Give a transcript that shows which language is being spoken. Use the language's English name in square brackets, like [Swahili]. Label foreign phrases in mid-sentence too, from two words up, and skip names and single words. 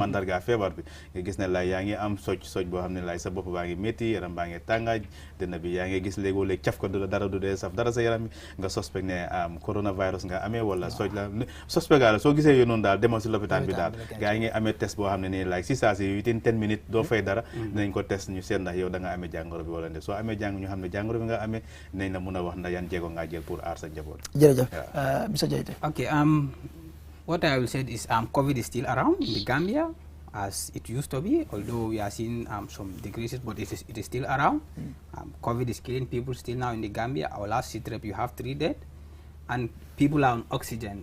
[Wolof] mandarga feebar bi nga gis ne like yaa ngi am soj boo xam ne like sa bopp baa ngi métti yaram baa ngi tàngaaj dina bi yaa ngi gis léegoo-léeg caf ko du la dara du dee saf dara sa yaram bi nga suspect ne coronavirus nga amee wala soj la suspect la soo gisee yooyu noonu daal demal si lopitaan bi daal gaa yi ngi amee test boo xam ne nii like si saa si [English] within 10 minutes [Wolof] doo fay dara dinañ ko test ñu seet ndax yow da nga amee jàngoro bi wala nde soo amee ñu xam ne jàngoro bi nga amee dinañ la mun a wax ndax yan jéego ngaa jël pour aar sa njaboot. jërëjëf Mr. Jaiteh. [English] Okay, what I will say is COVID is still around in the Gambia as it used to be, although we are seeing some decreases, but it is still around. COVID is killing people still now in the Gambia. Our last sit rep, you have 3 dead, and people are on oxygen.